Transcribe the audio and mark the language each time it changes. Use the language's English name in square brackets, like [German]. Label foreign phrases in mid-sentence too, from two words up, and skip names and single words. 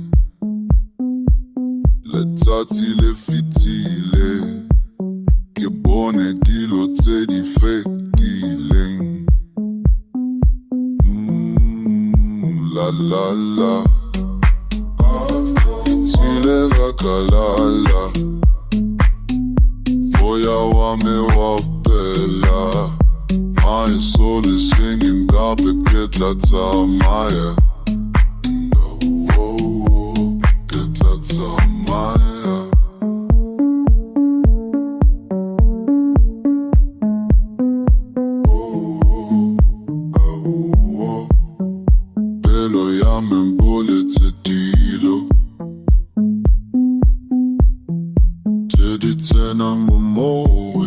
[Tswana] Letsatsi le fetile, ke bone dilo tse di fetileng. La la la, tile rakalala, moya wa me wa pela. [English] My soul is singing, [Tswana] gape ke tla tsamaya. Ke tla tsamaya. Pelo ya me mboletse dilo tse di tsenang mo mowe.